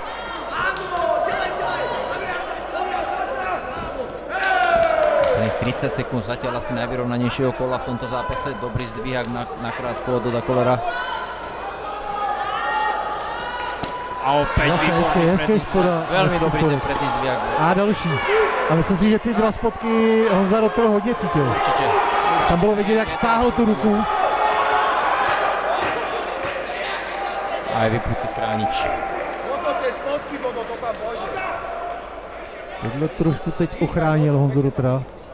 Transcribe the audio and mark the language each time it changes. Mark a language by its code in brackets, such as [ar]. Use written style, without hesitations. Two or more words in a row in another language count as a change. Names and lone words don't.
[sk] Posledných 30 sekúnd zatiaľ asi najvyrovnanejšieho kola v tomto zápase. Dobrý zdvíhak na krátko od Doda Kollera. A opäť [cs] hezký spoda. [sk] Veľmi dobrý ten predný zdvíhak. [cs] A další. A myslím si, že ty dva spotky Honza Rotter hodně cítil. Určitě. Tam bylo vidět, jak stáhl tu ruku. A je vypnutý chránič. Tohle trošku teď ochránil Honzu Rottera.